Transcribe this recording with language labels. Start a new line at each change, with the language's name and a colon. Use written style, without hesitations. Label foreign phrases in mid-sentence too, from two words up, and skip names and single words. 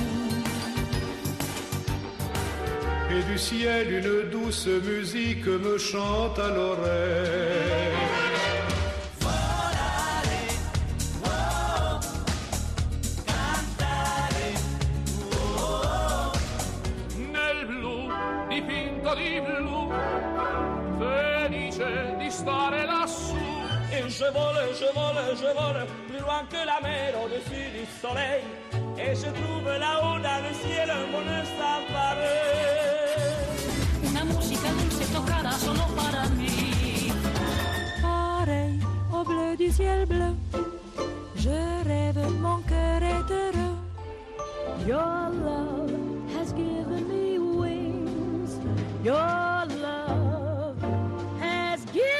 French: Et du ciel une douce musique me chante à l'oreille.
Italian: Volare, oh, cantare, oh, Nel blu, dipinto di blu, felice di stare lassù.
French: Et je vole, plus loin que la mer, au-dessus du soleil. Et je trouve là-haut dans le ciel un bonheur sans pareil.
Spanish: Una musica dulce tocada solo para mí.
French: Pareil au bleu du ciel bleu, je rêve, mon cœur est heureux.
English: Your love has given me wings. Your love has